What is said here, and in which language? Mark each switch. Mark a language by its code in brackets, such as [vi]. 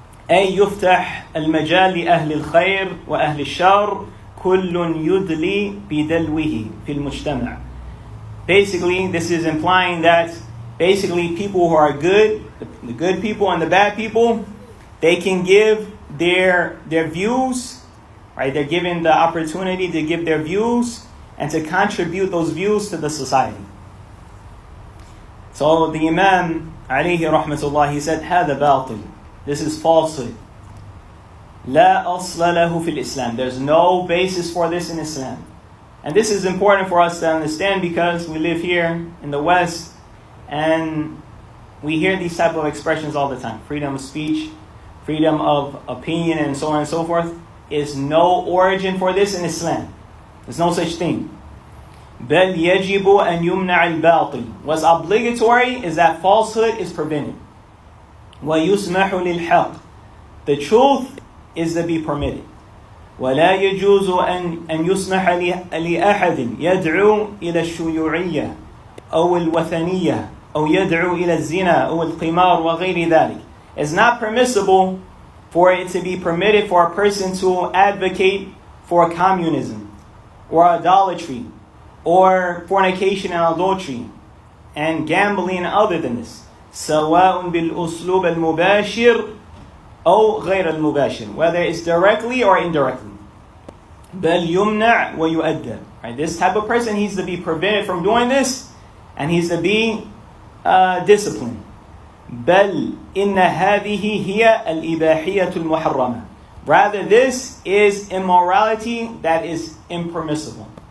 [ar] أي يفتح المجال لأهل الخير وأهل الشر كل يدلي بدلوه في المجتمع. [en] Basically, this is implying that basically people who are good, the good people and the bad people, they can give their views, right? They're given the opportunity to give their views and to contribute those views to the society. So the Imam, alayhi rahmatullah, he said, [ar] هذا باطل. [en] This is falsehood. [ar] لا أصل له في الإسلام. [en] There's no basis for this in Islam. And this is important for us to understand because we live here in the West and we hear these type of expressions all the time. Freedom of speech, freedom of opinion, and so on and so forth. Is no origin for this in Islam. There's no such thing. [ar] بل يجب أن يمنع الباطل. [en] What's obligatory is that falsehood is prevented. [ar] ويسمح للحق. [en] The truth is to be permitted. [ar] ولا يجوز أن يسمح لأحد يدعو إلى الشيوعية أو الوثنية أو يدعو إلى الزنا أو القمار وغير ذلك. [en] It's not permissible for it to be permitted for a person to advocate for communism or idolatry or fornication and adultery and gambling other than this. [ar] سواء بالأسلوب المباشر أو غير المباشر, [en] whether it's directly or indirectly. [ar] بل يمنع ويؤدب. Right? [en] This type of person, he's to be prevented from doing this and he's to be disciplined. [ar] بل إن هذه هي الإباحية المحرمة. [en] Rather, this is immorality that is impermissible.